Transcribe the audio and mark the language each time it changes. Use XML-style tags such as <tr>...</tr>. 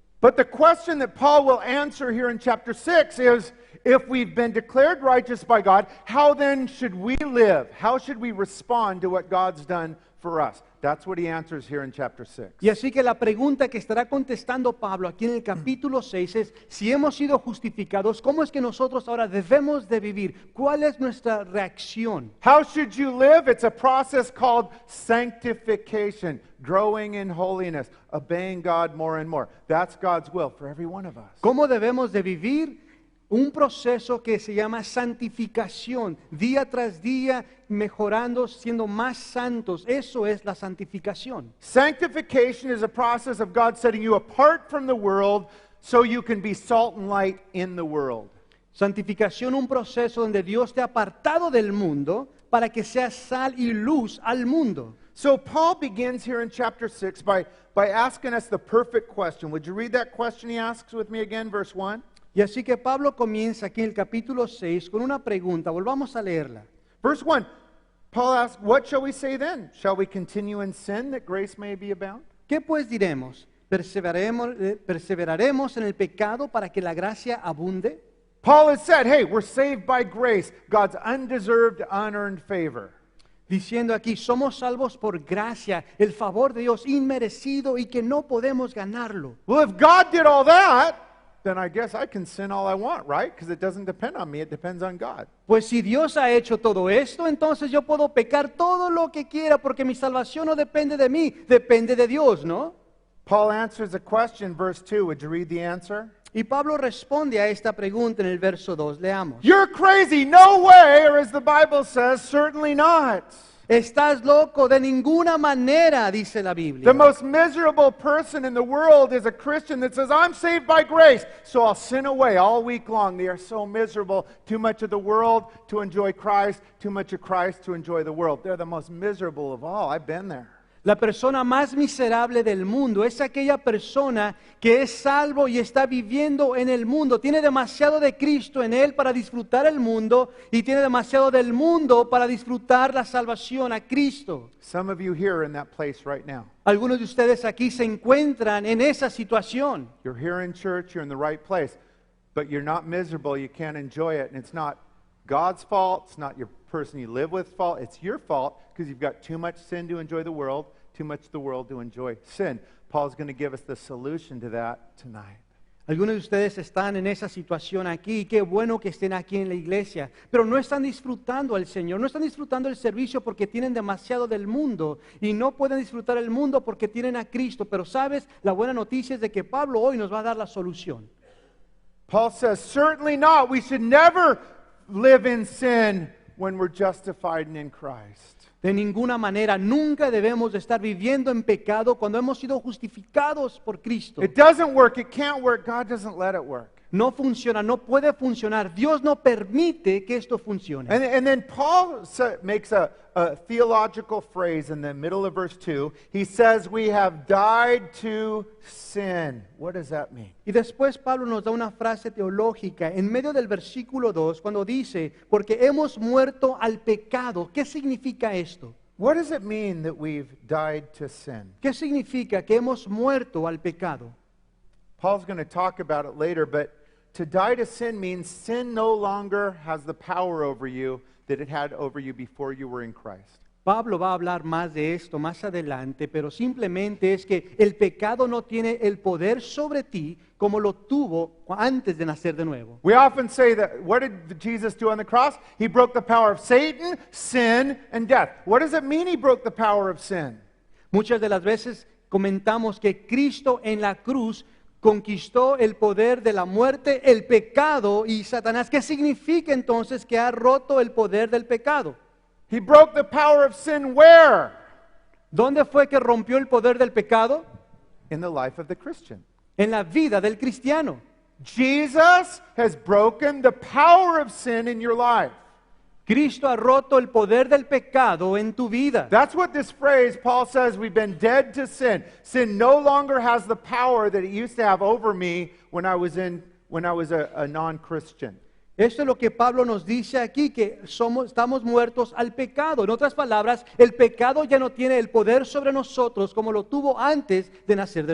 <en>But the question that Paul will answer here in chapter 6 is, if we've been declared righteous by God, how then should we live? How should we respond to what God's done for us? That's what he answers here in chapter 6.</en> <es>Y así que la pregunta que estará contestando Pablo aquí en el capítulo 6 es, si hemos sido justificados, ¿cómo es que nosotros ahora debemos de vivir? ¿Cuál es nuestra reacción?</es> <en>How should you live? It's a process called sanctification, growing in holiness, obeying God more and more. That's God's will for every one of us.</en> <es>¿Cómo debemos de vivir? Un proceso que se llama santificación, día tras día mejorando, siendo más santos. Eso es la santificación.</es> <en>Sanctification is a process of God setting you apart from the world so you can be salt and light in the world.</en> <es>Santificación, un proceso donde Dios te ha apartado del mundo para que seas sal y luz al mundo.</es> <en>So Paul begins here in chapter 6 by asking us the perfect question. Would you read that question he asks with me again, verse 1?</en> <es>Y así que Pablo comienza aquí en el capítulo 6 con una pregunta. Volvamos a leerla.</es> <en>Verse 1, Paul asks, what shall we say then? Shall we continue in sin that grace may be abound?</en> <es>¿Qué pues diremos? ¿Perseveraremos en el pecado para que la gracia abunde?</es> <en>Paul has said, hey, we're saved by grace, God's undeserved, unearned favor.</en> <es>Diciendo aquí, somos salvos por gracia, el favor de Dios inmerecido y que no podemos ganarlo.</es> <en>Well, if God did all that, then I guess I can sin all I want, right? Because it doesn't depend on me, it depends on God.</en> <es>Pues si Dios ha hecho todo esto, entonces yo puedo pecar todo lo que quiera porque mi salvación no depende de mí, depende de Dios, ¿no?</es> <en>Paul answers a question, verse 2. Would you read the answer?</en> <es>Y Pablo responde a esta pregunta en el verso 2. Leamos.</es> <en>You're crazy, no way, or as the Bible says, certainly not.</en> <es>Estás loco, de ninguna manera, dice la Biblia.</es> <en>The most miserable person in the world is a Christian that says, I'm saved by grace, so I'll sin away all week long. They are so miserable. Too much of the world to enjoy Christ, too much of Christ to enjoy the world. They're the most miserable of all. I've been there.</en> <es>La persona más miserable del mundo es aquella persona que es salvo y está viviendo en el mundo. Tiene demasiado de Cristo en él para disfrutar el mundo y tiene demasiado del mundo para disfrutar la salvación a Cristo.</es> <en>Some of you here are in that place right now.</en> <es>Algunos de ustedes aquí se encuentran en esa situación.</es> <en>You're here in church, you're in the right place, but you're not miserable, you can't enjoy it, and it's not God's fault, it's not your person you live with's fault, it's your fault because you've got too much sin to enjoy the world, too much of the world to enjoy sin. Paul's going to give us the solution to that tonight.</en> <es>Algunos de ustedes están en esa situación aquí, qué bueno que estén aquí en la iglesia, pero no están disfrutando al Señor, no están disfrutando el servicio porque tienen demasiado del mundo y no pueden disfrutar el mundo porque tienen a Cristo. Pero sabes, la buena noticia es de que Pablo hoy nos va a dar la solución.</es> <en>Paul says, certainly not. We should never live in sin when we're justified in Christ.</en> <es>De ninguna manera, nunca debemos de estar viviendo en pecado cuando hemos sido justificados por Cristo.</es> <en>It doesn't work. It can't work. God doesn't let it work.</en> <es>No funciona, no puede funcionar. Dios no permite que esto funcione.</es> <en>And then Paul makes a theological phrase in the middle of verse 2. He says, we have died to sin. What does that mean?</en> <es>Y después Pablo nos da una frase teológica en medio del versículo 2 cuando dice, porque hemos muerto al pecado. ¿Qué significa esto?</es> <en>What does it mean that we've died to sin?</en> <es>¿Qué significa que hemos muerto al pecado?</es> <en>Paul's going to talk about it later, but to die to sin means sin no longer has the power over you that it had over you before you were in Christ.</en> <es>Pablo va a hablar más de esto más adelante, pero simplemente es que el pecado no tiene el poder sobre ti como lo tuvo antes de nacer de nuevo.</es> <en>We often say that, what did Jesus do on the cross? He broke the power of Satan, sin, and death. What does it mean he broke the power of sin?</en> <es>Muchas de las veces comentamos que Cristo en la cruz conquistó el poder de la muerte, el pecado y Satanás. ¿Qué significa entonces que ha roto el poder del pecado?</es> <en>He broke the power of sin where?</en> <es>¿Dónde fue que rompió el poder del pecado?</es> <en>In the life of the Christian.</en> <es>En la vida del cristiano.</es> <en>Jesus has broken the power of sin in your life.</en> <es>Cristo ha roto el poder del pecado en tu vida.</es> <en>That's what this phrase, Paul says, we've been dead to sin. Sin no longer has the power that it used to have over me when I was a non-Christian.</en> <es>Esto es lo que Pablo nos dice aquí, que estamos muertos al pecado. En otras palabras, el pecado ya no tiene el poder sobre nosotros como lo tuvo antes de nacer de</es>